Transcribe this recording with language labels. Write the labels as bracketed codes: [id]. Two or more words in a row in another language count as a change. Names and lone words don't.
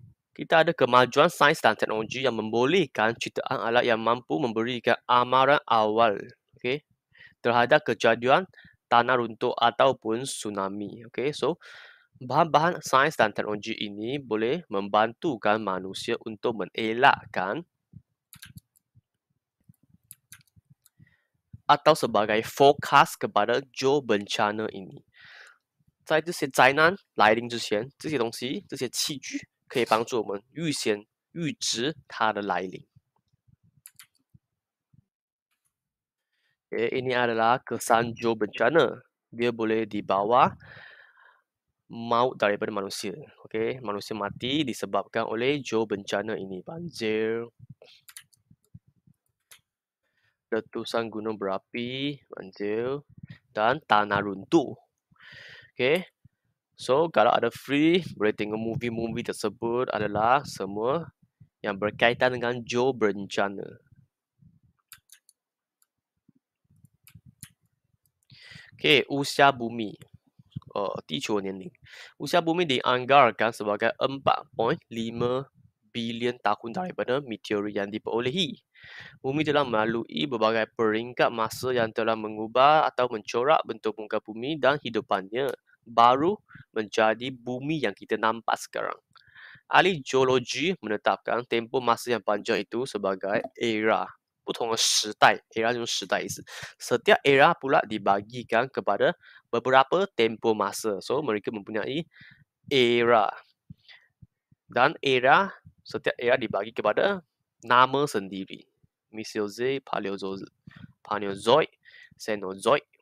[ms] Kita ada kemajuan sains dan teknologi yang membolehkan ciptaan alat yang mampu memberikan amaran awal, okay, terhadap kejadian tanah runtuh ataupun tsunami. Okay? So, bahan-bahan sains dan teknologi ini boleh membantukan manusia untuk mengelakkan atau sebagai forecast kepada geobencana ini. [zh] 在这些灾难来临之前，这些东西、这些器具可以帮助我们预知它的来临。 [ms] Ini adalah kesan geobencana. Dia boleh dibawa maut daripada manusia. Okay, manusia mati disebabkan oleh geobencana ini. Banjir, letusan gunung berapi, banjir, dan tanah runtuh. Okay, so kalau ada free, boleh tengok movie-movie tersebut adalah semua yang berkaitan dengan geobencana. Okay, usia bumi. [zh] 地球年龄. [ms] Usia bumi dianggarkan sebagai 4.5 bilion tahun daripada meteorit yang diperolehi. Bumi telah melalui berbagai peringkat masa yang telah mengubah atau mencorak bentuk muka bumi dan hidupannya baru menjadi bumi yang kita nampak sekarang. Ahli geologi menetapkan tempoh masa yang panjang itu sebagai era [zh] 不同的时代 [ms] era [zh] 就是时代意思 [ms] setiap era pula dibagikan kepada beberapa tempoh masa so mereka mempunyai era dan era setiap era dibagi kepada nama sendiri Mesozoic, Paleozoic, Cenozoic.